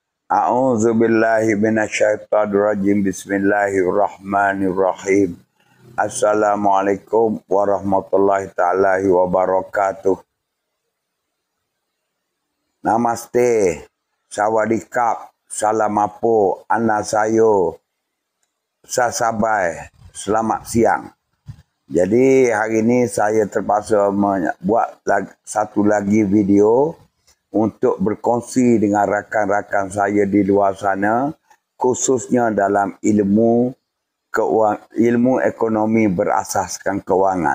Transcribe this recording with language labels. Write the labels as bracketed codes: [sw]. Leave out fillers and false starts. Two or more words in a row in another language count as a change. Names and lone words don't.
[ar] أعوذ بالله من الشيطان الرجيم. بسم الله الرحمن الرحيم. السلام عليكم ورحمة الله تعالى وبركاته. [hi] Namaste. Sawadikap. Salam apo. Anasayo. [ms] Sasabai. Selamat siang. Jadi hari ini saya terpaksa buat satu lagi video untuk berkongsi dengan rakan-rakan saya di luar sana, khususnya dalam ilmu ekonomi berasaskan kewangan.